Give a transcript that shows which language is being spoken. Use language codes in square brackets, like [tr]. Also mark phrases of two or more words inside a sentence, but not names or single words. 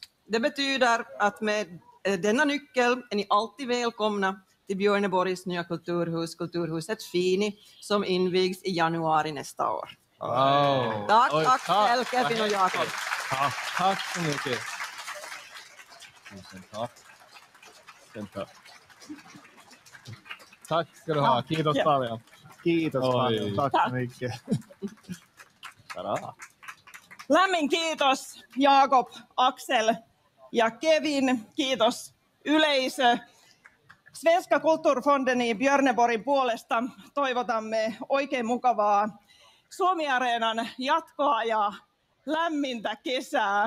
[sv] Det betyder att med denna nyckel är ni alltid välkomna till Björneborgs nya kulturhus, kulturhuset Fini, som invigs i januari nästa år. Wow. Tack, Oj, Axel, Kevin och Jakob. Ja, tack så mycket. Tack ska du ha. [fi] Kiitos paljon. Kiitos Oi. paljon. [sv] Tack så mycket. Bra. [fi] Lämmin kiitos Jakob, Axel ja Kevin. Kiitos yleisö. Svenska kulturfonden i Björneborgin puolesta toivotamme oikein mukavaa Suomi-areenan jatkoa ja lämmintä kesää.